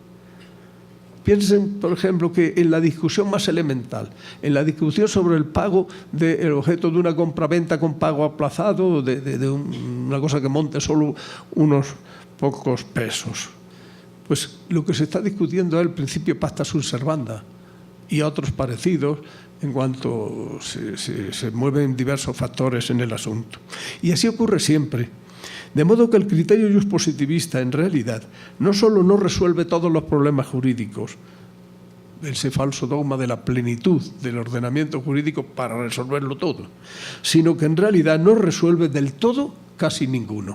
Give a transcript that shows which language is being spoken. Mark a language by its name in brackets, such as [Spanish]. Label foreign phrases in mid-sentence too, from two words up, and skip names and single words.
[Spanish] Piensen, por ejemplo, que en la discusión más elemental, en la discusión sobre el pago del objeto de una compraventa con pago aplazado, de una cosa que monte solo unos pocos pesos, pues lo que se está discutiendo es el principio [Latin] pacta sunt servanda [Spanish] y otros parecidos en cuanto se mueven diversos factores en el asunto. Y así ocurre siempre. De modo que el criterio juspositivista, en realidad, no solo no resuelve todos los problemas jurídicos, ese falso dogma de la plenitud del ordenamiento jurídico para resolverlo todo, sino que en realidad no resuelve del todo casi ninguno.